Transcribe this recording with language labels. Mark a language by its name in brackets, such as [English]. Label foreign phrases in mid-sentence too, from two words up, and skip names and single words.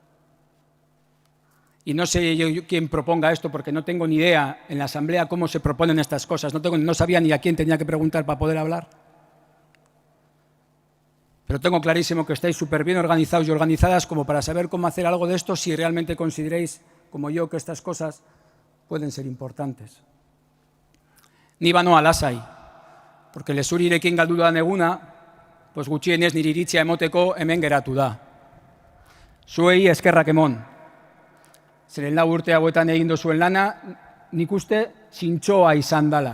[Spanish] Y no sé yo quién proponga esto porque no tengo ni idea en la asamblea cómo se proponen estas cosas. No sabía ni a quién tenía que preguntar para poder hablar. Pero tengo clarísimo que estáis súper bien organizados y organizadas como para saber cómo hacer algo de esto si realmente consideréis, como yo, que estas cosas pueden ser importantes. [Basque] Ni banoa lasai, porque lezurirekin galdu da neguna, pues gutxienez nire iritzia emoteko hemen geratu da. Zuei eskerrak emon. Zeren 4 urte hauetan egin duzuen lana, nik uste zintzoa izan dala.